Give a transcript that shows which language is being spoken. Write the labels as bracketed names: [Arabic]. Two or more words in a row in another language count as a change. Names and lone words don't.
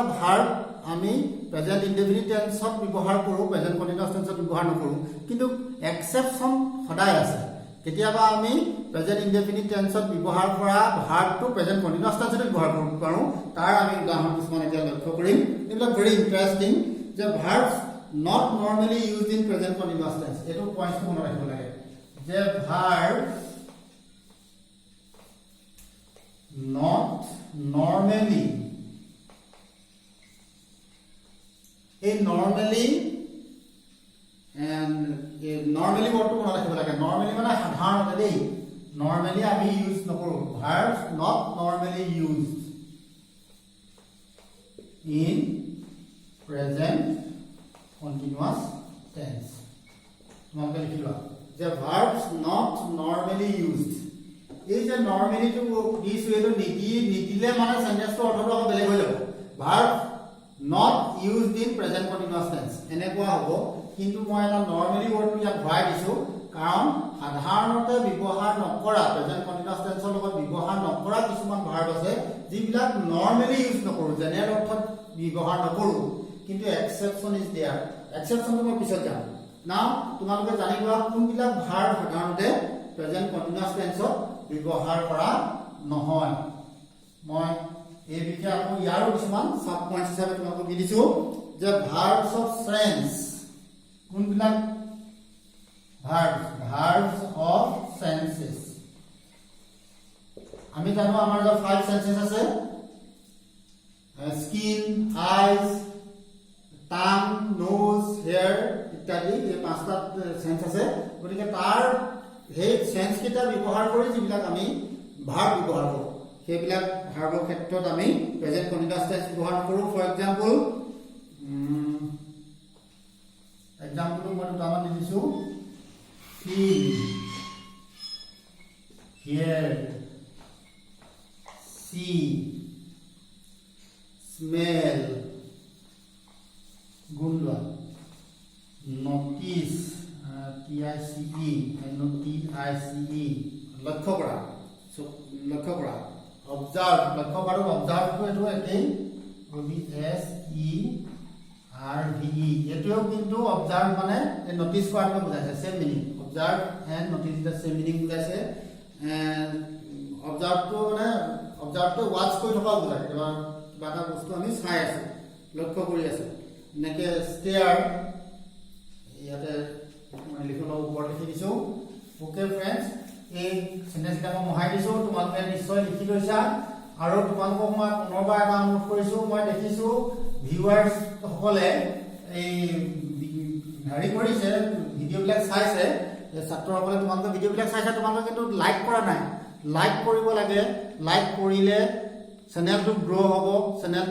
[Assamese] ভাৰ্ব আমি [English] present indefinite tense [Assamese] ব্যৱহাৰ কৰো [English] present continuous tense [Assamese] ব্যৱহাৰ নকৰো কিন্তু এক্সেপশন সদায় আছে কেতিয়াবা আমি [English] present indefinite tense [Assamese] ব্যৱহাৰ কৰা ভাৰ্বটো [English] present continuous tense [Assamese] ব্যৱহাৰ কৰিব পাৰো তাৰ আমি উদাহৰণ কিছুমান এতিয়া লক্ষ্য কৰিম এইবিলাক [English] very interesting [Assamese] যে ভাৰ্বছ [English] not normally used in present continuous tense [Assamese] এটো পয়েন্টটো মনত ৰাখিব লাগে যে ভাৰ্বছ [English] not normally a normally and normally word to [Assamese] মনত ৰাখিব লাগে [English] normally [Assamese] মানে সাধাৰণতে দেই [English] normally [Assamese] আমি ইউজ নকৰো [English] verbs not normally used in present continuous tense [Assamese] তোমালোকে লিখিবা যে [English] verbs not normally used [Assamese] এই যে নৰ্মেলি টু দিছো এইটো নিদিলে মানে সেন্টেন্সটো অৰ্থটো আকৌ বেলেগ হৈ যাব ভাৰ্ব [English] not used in present continuous tense [Assamese] এনেকুৱা হ'ব কিন্তু মই এটা নৰ্মেলি ৱৰ্ডটো ইয়াত ভৰাই দিছো কাৰণ সাধাৰণতে ব্যৱহাৰ নকৰা প্ৰেজেন্ট [English] continuous tense [Assamese] লগত ব্যৱহাৰ নকৰা কিছুমান ভাৰ্ব আছে যিবিলাক [English] normally use [Assamese] নকৰো জেনেৰেল অৰ্থত ব্যৱহাৰ নকৰো কিন্তু [English] exception is there [Assamese] এক্সেপশনটো মই পিছত যাম নাও তোমালোকে জানিবা কোনবিলাক ভাৰ্ব সাধাৰণতে [English] present continuous tense [Assamese] ব্যৱহাৰ কৰা নহয় মই এই বিষয়ে আকৌ ইয়াৰো কিছুমান [English] sub points [Assamese] হিচাপে তোমালোকক দি দিছো যে [English] verbs of sense [Assamese] কোনবিলাক [English] verbs of senses [Assamese] আমি জানো আমাৰ যে [English] 5 senses [Assamese] আছে [English] skin eyes tongue nose hair [Assamese] ইত্যাদি এই পাঁচটা সেন্স আছে গতিকে তাৰ সেই সেন্স কিটা ব্যৱহাৰ কৰি যিবিলাক আমি ভাৰ্ব ব্যৱহাৰ কৰো সেইবিলাক ভাৰ্বৰ ক্ষেত্ৰত আমি [English] present continuous tense [Assamese] ব্যৱহাৰ কৰো [English] for example [Assamese] মই দুটামান দিছো [English] feel, hear, see, smell, gundwa, notice, T-I-C-E, N-O-T-I-C-E, [Assamese] লক্ষ্য কৰা, so লক্ষ্য কৰা, observe, লক্ষ্য কৰা, observe টো এটো একেই, [English] O-B-S-E-R-V-E, [Assamese] এটোও কিন্তু observe মানে notice কৰাটো বুজাইছে, [English] same meaning. Observe and notice the same meaning [Assamese] বুজাইছে [English] observe to watch [Assamese] কৰি থকা বুজায় কিবা এটা বস্তু আমি চাই আছো লক্ষ্য কৰি আছো নেকে stare ইয়াতে মই লিখলো ওপৰত লিখি দিছো [English] okay friends [Assamese] এই সেন্টেন্সটা মই মহাই দিছো তোমালোকে নিশ্চয় লিখি লৈছা আৰু তোমালোকক মই পুনৰবাৰ এটা অনুৰোধ কৰিছো মই দেখিছো ভিউয়াৰ্স সকলে এই হেৰি কৰিছে ভিডিও বিলাক চাইছে ছাত্ৰসকলে তোমালোকে ভিডিও বিলাক চাইছা তোমালোকে কিন্তু লাইক কৰা নাই লাইক কৰিব লাগে লাইক কৰিলে চেনেলটো গ্ৰো হ'ব চেনেলটো